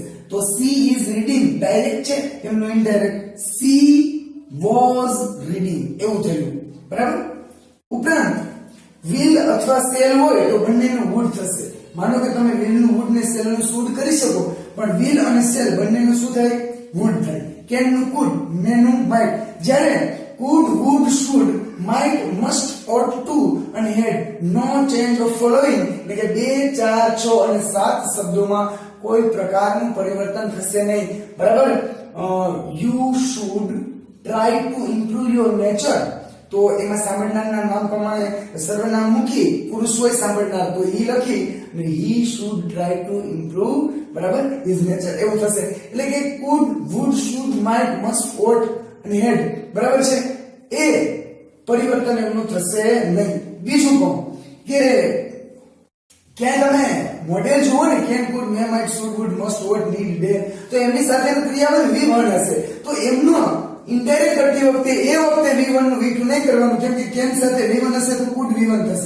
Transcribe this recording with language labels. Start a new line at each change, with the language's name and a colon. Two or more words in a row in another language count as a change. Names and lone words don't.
Gujarati: તો
English: she is reading direct
Gujarati: છે, એમનું
English: indirect she was reading
Gujarati: એવું થયું. બરાબર? ઉપરાંત વિલ અથવા સેલ હોય તો બંનેનું વુડ થશે. માનો કે તમે વિલ નું વુડ ને સેલ નું શુડ કરી શકો, પણ વિલ અને સેલ બંનેનું શું થાય? વુડ થાય. કેન નું કુડ, મે નું માઇટ. જ્યારે
English: could, would, should, might, must, ought to
Gujarati: અને
English: had no change of following,
Gujarati: એટલે કે 2, 4, 6 અને 7 શબ્દોમાં કોઈ પ્રકારનું પરિવર્તન થશે નહીં. બરાબર?
English: you should try to improve your nature,
Gujarati: તો એમાં સાંભળનારના નામ પ્રમાણે સર્વનામ મૂકી, પુરુષ હોય સાંભળનાર તો he લખી, અને
English: he should try to improve,
Gujarati: બરાબર,
English: his nature
Gujarati: એવું થશે. એટલે કે
English: could, would, should, might, must, ought
Gujarati: અને had, બરાબર છે, એ પરિવર્તન એમનું થશે નહીં. બીજું કહું કે ક્યાંય તમે મોડેલ જુઓ ને,
English: can, could, may, might, should, would, must, ought, need, dare,
Gujarati: તો એમની સાથેનું ક્રિયાપદ V1 હશે. તો એમનો ઇનડાયરેક્ટ કરતી વખતે એ વખતે V1 નું V2 નહીં કરવાનું, કેમ કે કેન સાથે V1 હશે તો કુડ V1 થશે.